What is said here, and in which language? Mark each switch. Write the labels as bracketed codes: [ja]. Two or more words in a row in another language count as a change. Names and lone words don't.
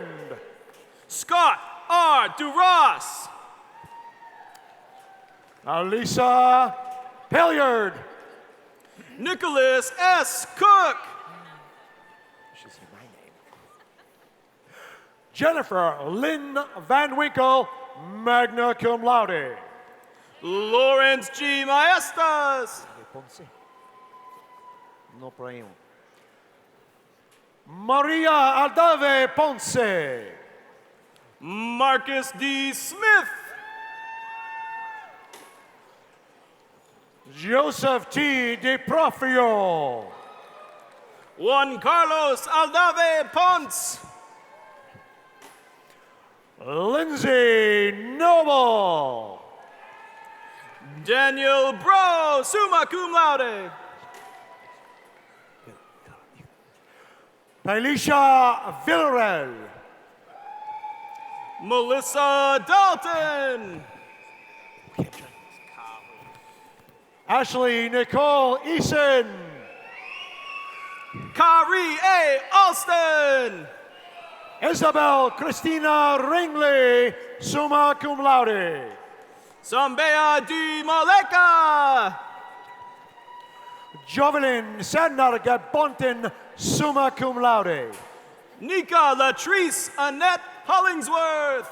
[en] Scott R. DuRoss. Alisa Hilliard. Nicholas S. Cook. Should say my name. Jennifer Lynn Van Winkle, [la] magna cum laude. [en] Lawrence G. Maestas. Ponce. [es] No problema. [en] Maria Aldave Ponce. Marcus D. Smith. Joseph T. DeProfio. Juan Carlos Aldave Ponce. Lindsay Noble. Daniel Bro, [la] summa cum laude. [en] Elisha Villarel. Melissa Dalton. Ashley Nicole Eason. Kari A. Alston. Isabel Christina Ringley, [la] summa cum laude. [en] Sambea D. Maleka. Jovelyn Sanarga Bonten, [la] summa cum laude. [en] Nika Latrice Annette Hollingsworth.